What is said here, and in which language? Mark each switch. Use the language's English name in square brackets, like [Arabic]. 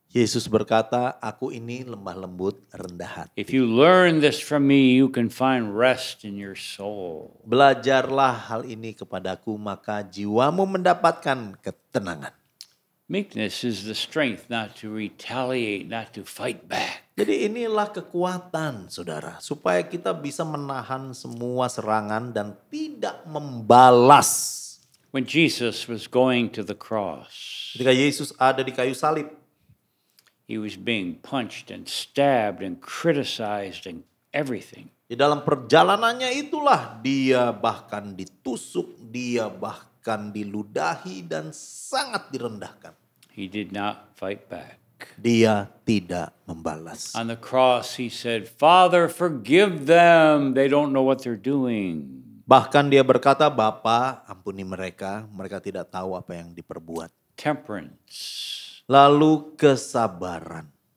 [Indonesian] Yesus berkata, aku ini lemah lembut, rendah hati. [English] If you learn this from me, you can find rest in your soul. [Indonesian] Belajarlah hal ini kepadaku, maka jiwamu mendapatkan ketenangan. [English] Meekness is the strength not to retaliate, not to fight back. [Indonesian] Jadi inilah kekuatan, saudara. Supaya kita bisa menahan semua serangan dan tidak membalas. [English] When Jesus was going to the cross, [Indonesian] Ketika Yesus ada di kayu salib, [English] he was being punched and stabbed and criticized and everything. [Indonesian] di dalam perjalanannya itulah dia bahkan ditusuk, dia bahkan diludahi dan sangat direndahkan. [English] He did not fight back. [Indonesian] Dia tidak membalas. [English] On the cross, he said, Father, forgive them. They don't know what they're doing. [Indonesian] Bahkan dia berkata, Bapa, ampuni mereka, mereka tidak tahu apa yang diperbuat. [English] Temperance. [Indonesian] Lalu kesabaran.